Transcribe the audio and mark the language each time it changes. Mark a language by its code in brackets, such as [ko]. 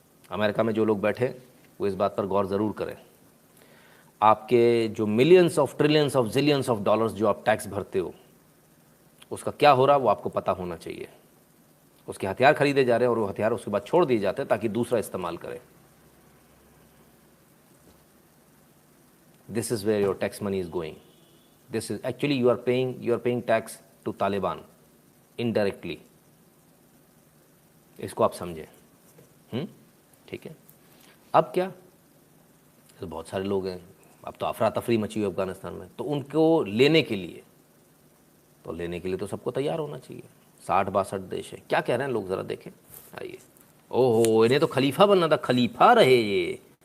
[hi] America में जो लोग बैठे वो इस बात पर गौर ज़रूर करें। आपके जो millions of trillions of zillions of dollars जो आप टैक्स भरते हो, उसका क्या हो रहा है वो आपको पता होना चाहिए। उसके हथियार खरीदे जा रहे हैं और वो हथियार उसके बाद छोड़ दिए जाते हैं ताकि दूसरा इस्तेमाल करे। [en] This is where your tax money is going. This is actually you are paying tax to Taliban indirectly. [hi] इसको आप समझें। ठीक है, अब क्या, तो बहुत सारे लोग हैं, अब तो अफरा तफरी मची हुई अफगानिस्तान में, तो उनको लेने के लिए तो सबको तैयार होना चाहिए। 60-62 देश है। क्या कह रहे हैं लोग, ज़रा देखें, आइए। ओहो, इन्हें तो खलीफा बनना था, खलीफा रहे ये।